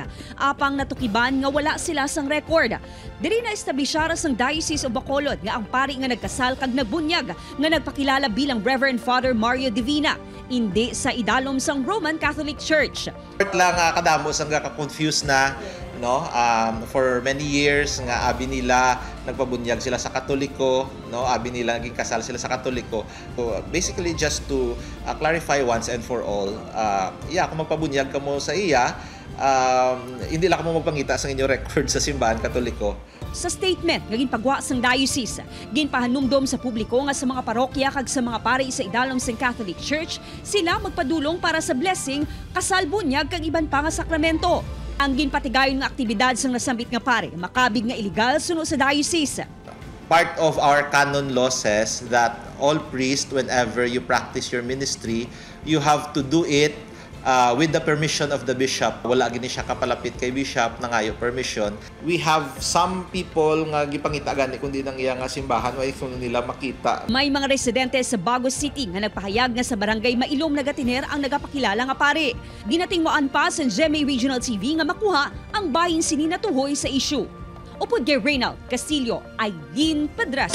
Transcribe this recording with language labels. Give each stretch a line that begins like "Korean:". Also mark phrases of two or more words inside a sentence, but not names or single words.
Hiligaynon: Apang natukiban nga wala sila sang record. Diri na establisyara sang Diocese of Bacolod nga ang pari nga nagkasal kag nagbunyag nga nagpakilala bilang Reverend Father Mario Divina, hindi sa idalom sang Roman Catholic Church. Lang kadamos ang ka-confuse na no
English: for many years
Hiligaynon: nga abi nila nagpabunyag sila sa Katoliko, no, abi nila naging kasal sila sa Katoliko.
English: So basically just to clarify once and for all,
Hiligaynon: kung magpabunyag ka mo sa iya, hindi lang mo magpangita sa inyong record sa simbahan Katoliko. Sa statement nga ginpagwa sang diocese, ginpahanumdom sa publiko nga sa mga parokya kag sa mga pari sa idalom sang Catholic Church sila magpadulong para sa blessing, kasal, bunyag kag iban pa nga sakramento. Ang ginpatigayon nga aktibidad sang nasambit nga pare makabig nga illegal suno sa diocese.
English: Part of our canon law says that all priests, whenever you practice your ministry, you have to do it with the permission of the bishop.
Hiligaynon: Wala gini siya kapalapit kay bishop na ngayo permission.
English: We have some people
Hiligaynon: nga gipangita gani kundi nang iya nga simbahan wa ikon nila makita. May mga residente sa Bagos City nga nagpahayag nga sa barangay Mailom Nagatiner ang nagapakilala nga pare. Ginatingmoan pa sa GMA Regional TV nga makuha ang bahin sini natuhoy sa issue. Upod kay Reynald Castillo, Aileen Pedras.